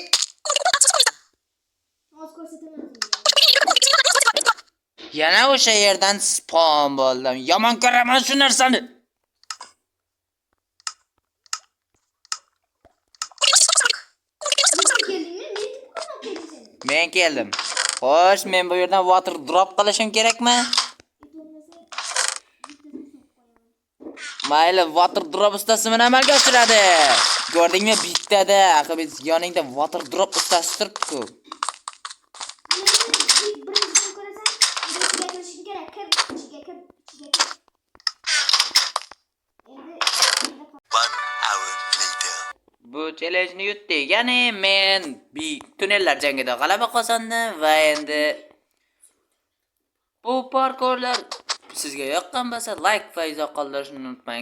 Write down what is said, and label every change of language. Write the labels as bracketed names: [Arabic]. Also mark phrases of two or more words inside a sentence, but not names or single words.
[Uzbek] Yana o'sha yerdan spawn bo'ldim. Yomon ko'raman shu narsani. Men keldim. Xo'sh, men bu yerdan [English] water drop [Uzbek] qilishim kerakmi? Mayli, [English] water drop [Uzbek] ustasi meni amalga oshiradi. Ko'rdingmi, bittada, axir biz yoningda [English] water drop [Uzbek] ustasi turibdi-ku. Bu challenge-ni yutdik. Ya'ni men tunnellar jangida g'alaba qozondim va endi bu parkurlar sizga yoqqan bo'lsa, like va izoh qoldirishni unutmang.